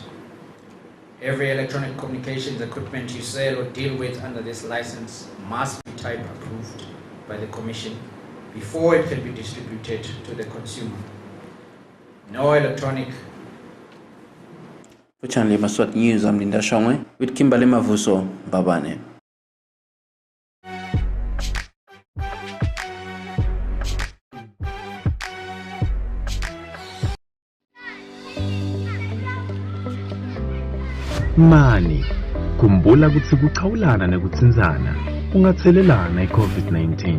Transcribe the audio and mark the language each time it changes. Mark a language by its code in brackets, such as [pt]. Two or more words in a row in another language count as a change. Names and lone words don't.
[en] Every electronic communications equipment you sell or deal with under this license must be type approved by the Commission before it can be distributed to the consumer. No electronic. For Channel Yemaswati News, I'm Linda Shongwe with Kimberly Mavuso Babane. [ss] Mani, khumbula kutsi kuchawulana nekutsinzana ungathelelana i-COVID-19.